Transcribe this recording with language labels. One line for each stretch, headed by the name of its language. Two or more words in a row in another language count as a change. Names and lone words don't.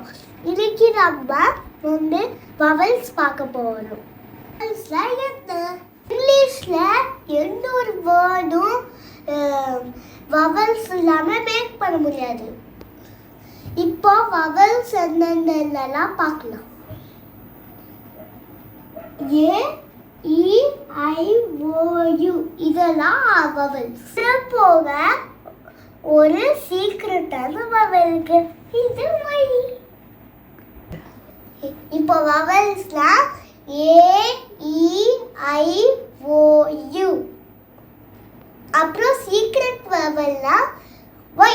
Tamil: இன்னைக்கு நம்ம வந்து வவல்ஸ் பார்க்க போகிறோம். வவல்ஸில் என்ன? இங்கிலீஷில் எந்த ஒரு வேர்டும் வவல்ஸ் இல்லாமல் மேக் பண்ண முடியாது. இப்போ வவல்ஸ் என்னென்னலாம் பார்க்கலாம். A-E-I-O-U இதெல்லாம் வவல்ஸ். போக ஒரு
English: secret vowel
Tamil: இருக்கு. இது மை. இப்போ வவல்ஸ்லாம் A-E-I-O-U. அப்புறம்
English: secret vowel
Tamil: Y.